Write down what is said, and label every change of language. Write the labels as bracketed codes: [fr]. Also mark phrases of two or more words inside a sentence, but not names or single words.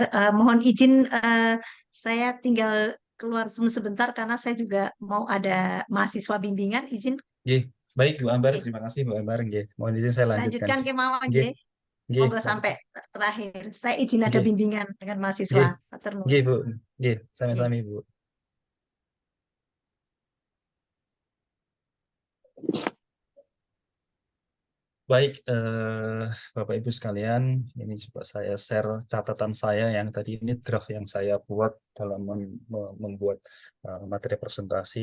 [id] Mohon izin, saya tinggal keluar sebentar karena saya juga mau ada mahasiswa bimbingan. Izin, nggih. Baik Bu Ambar, oke. terima kasih Bu Ambar nggih. Mohon izin saya lanjutkan. Dilanjutkan kemauan, Nggih, nggih. nggih, Monggo sampai terakhir. Saya izin ada nggih, bimbingan dengan mahasiswa. nggih, [jv] Matur nggih nuwun. [id] Bu. Nggih, Nggih. sami-sami Bu. Baik, Bapak Ibu sekalian, ini coba saya share catatan saya yang tadi ini draft yang saya buat dalam membuat materi presentasi.